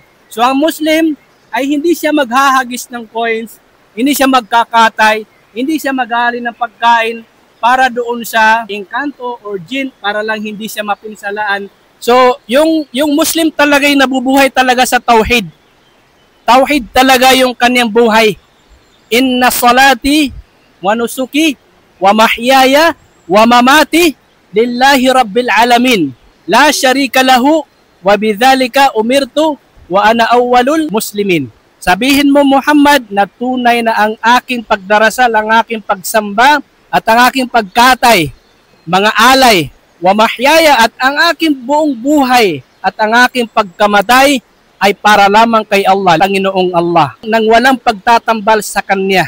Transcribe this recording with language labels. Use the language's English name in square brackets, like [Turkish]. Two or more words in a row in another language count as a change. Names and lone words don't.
[Filipino] So ang Muslim ay hindi siya maghahagis ng coins, hindi siya magkakatay, hindi siya mag-aali ng pagkain para doon sa engkanto or jin para lang hindi siya mapinsalaan. So, yung Muslim talaga ay nabubuhay talaga sa tauhid. Tauhid talaga yung kanyang buhay. [Arabic] إن صلاتي ونسكي ومحياي ومماتي لله رب العالمين. لا شريك له وبذلك أمرت وأنا أول المسلمين. [Filipino] Sabihin mo Muhammad na tunay na ang aking pagdarasal, ang aking pagsamba at ang aking pagkatay, mga alay, [Arabic] ومحياي [Filipino] at ang aking buong buhay at ang aking pagkamatay ay para lamang kay Allah, Panginoong Allah, nang walang pagtatambal sa Kanya.